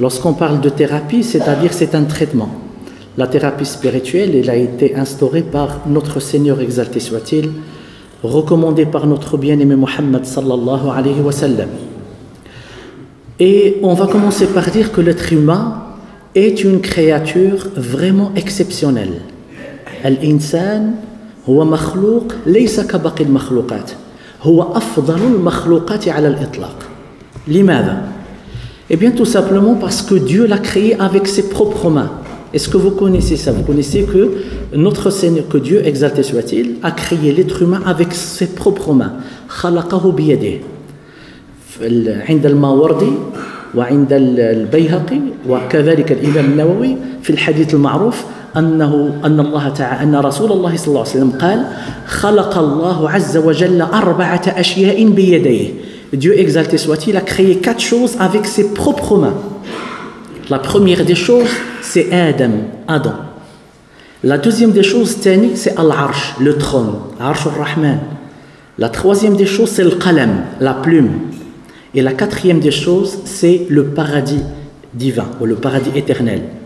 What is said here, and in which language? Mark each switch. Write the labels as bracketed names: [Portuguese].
[French] Lorsqu'on parle de thérapie, c'est-à-dire c'est un traitement. La thérapie spirituelle, elle a été instaurée par notre Seigneur exalté soit-il, recommandée par notre bien-aimé Muhammad sallallahu alayhi wa sallam. Et on va commencer par dire que l'être humain est une créature vraiment exceptionnelle. [Arabic] Al-insan هو مخلوق ليس كباقي المخلوقات هو أفضل المخلوقات على الإطلاق. لماذا؟ [French] Eh bien tout simplement parce que Dieu l'a créé avec ses propres mains. Est-ce que vous connaissez ça? Vous connaissez que notre Seigneur, que Dieu exalté soit-il, a créé l'être humain avec ses propres mains. [Arabic] خلقه بيده. عند الماوردي وعند البيهقي وكذلك الإمام النووي في الحديث المعروف أن رسول الله صلى الله عليه وسلم قال خلق الله عز وجل 4 أشياء بيديه. [French] Dieu exalté soit-il a créé 4 choses avec ses propres mains. La première des choses, c'est Adam. La deuxième des choses, c'est Al-Arsh, le trône, Arsh al-Rahman. La troisième des choses, c'est le Qalam, la plume. Et la quatrième des choses, c'est le paradis divin ou le paradis éternel.